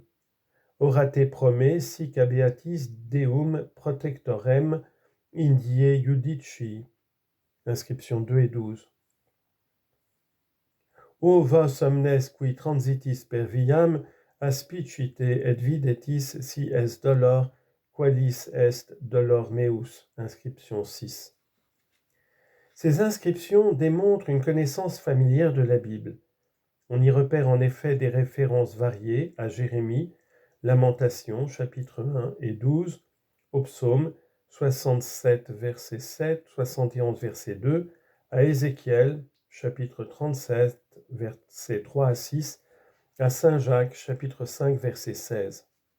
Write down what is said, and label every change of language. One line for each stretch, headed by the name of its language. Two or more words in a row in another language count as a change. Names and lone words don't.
Latin: Orate prome sic habeatis deum protectorem indie judici.
French: Inscription 2 et 12.
Latin: O vos omnes qui transitis per viam, aspicite et videtis si est dolor, qualis est dolor meus.
French: Inscription 6. Ces inscriptions démontrent une connaissance familière de la Bible. On y repère en effet des références variées à Jérémie, Lamentations, chapitre 1 et 12, au psaume 67, verset 7, 71, verset 2, à Ézéchiel, chapitre 37, versets 3 à 6, à Saint Jacques, chapitre 5, verset 16.